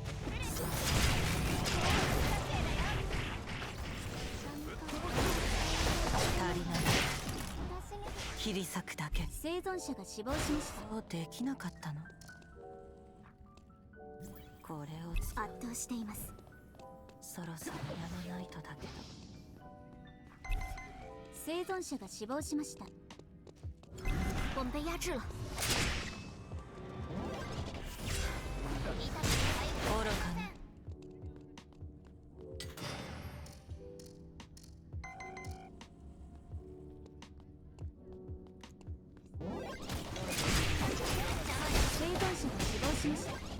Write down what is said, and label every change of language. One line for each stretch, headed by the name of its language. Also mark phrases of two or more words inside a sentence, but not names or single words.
Japanese: 足りない切り裂くだけ生存者が死亡しました。そうできなかったのこれを使う圧倒しています。そろそろやめないとだけど生存者が死亡しました。
Chinese: 我们被压制了。
Japanese: 愚かね生存者が死亡しました。